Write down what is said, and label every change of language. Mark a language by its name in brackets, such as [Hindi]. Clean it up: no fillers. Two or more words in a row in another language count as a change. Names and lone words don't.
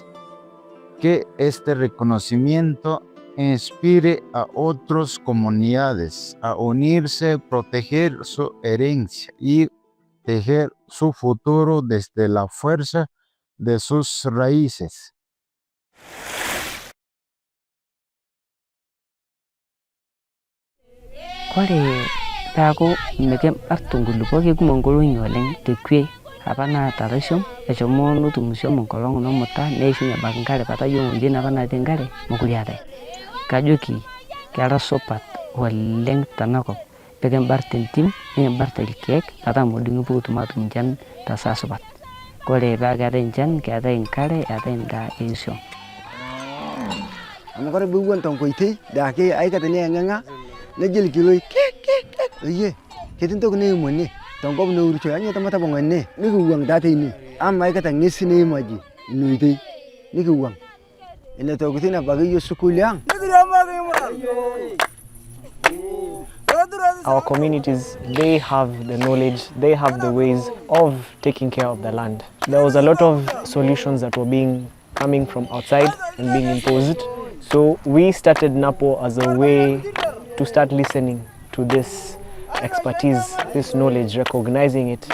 [Spanish] Que este reconocimiento inspire a otras comunidades a unirse, proteger su herencia y tejer su futuro desde la fuerza de sus raíces. [Masai] Kore tago mekem artungulupoki kumongolonyi oleng tekwe apa natarishom eshomo nutumushom enkolong nomuta neishunye abaki nkare patayiolo ng'ojitin apa natii nkare mokure eetae. Kajoki kera supat oleng tenakop pikimbarr tentim nikimbarr irkeek metaa modung'i pukutum atum enchan tesaa supat. Kore paa keetae enchan, keetae nkare, eetae endaa eishom. Amu kore piiwuon tenkoitoi daake aikata nieng'eng'a nejo ilkiloi oye ketii ntoki niim ene tenkop naurito anyoo tamatapong' ene nikiwuang' taa teine ama aikata ng'esi niimaji ina oitoi nikiwuang' ina tokitin abaki iyiok sukuul ang'. [English] Our communities, they have the knowledge, they have the ways of taking care of the land. There was a lot of solutions that were coming from outside and being imposed. So we started NAPO as a way to start listening to this expertise, this knowledge, recognizing it.